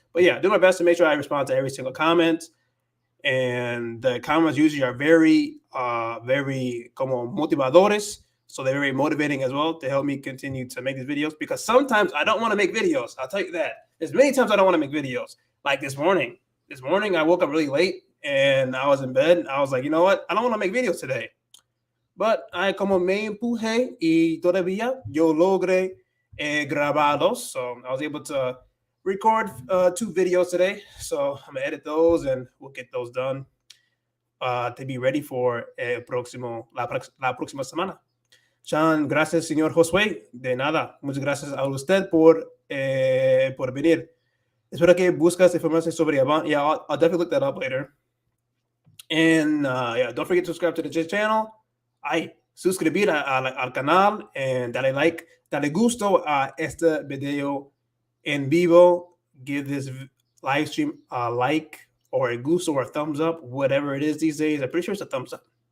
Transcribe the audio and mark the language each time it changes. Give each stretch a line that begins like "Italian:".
English: But yeah, do my best to make sure I respond to every single comment. And the comments usually are very, very
Spanish: como motivadores.
English: So they're very motivating as well to help me continue to make these videos, because sometimes I don't want to make videos. I'll tell you that. There's many times I don't want to make videos. Like this morning. This morning I woke up really late and I was in bed. And I was like, you know what? I don't want to make videos today. But I
Spanish: como me empujé y todavía yo logré grabarlos.
English: So I was able to record 2 videos today. So I'm going to edit those and we'll get those done to be ready for
Spanish: la próxima semana. Sean, gracias, señor Josué. De nada. Muchas gracias a usted por venir. Espero que buscas información sobre Avant.
English: Yeah, I'll definitely look that up later. And yeah, don't forget to subscribe to the channel.
Spanish: Suscribir al canal and dale like, dale gusto a este video en vivo.
English: Give this live stream a like or a gusto or a thumbs up, whatever it is these days. I'm pretty sure it's a thumbs up.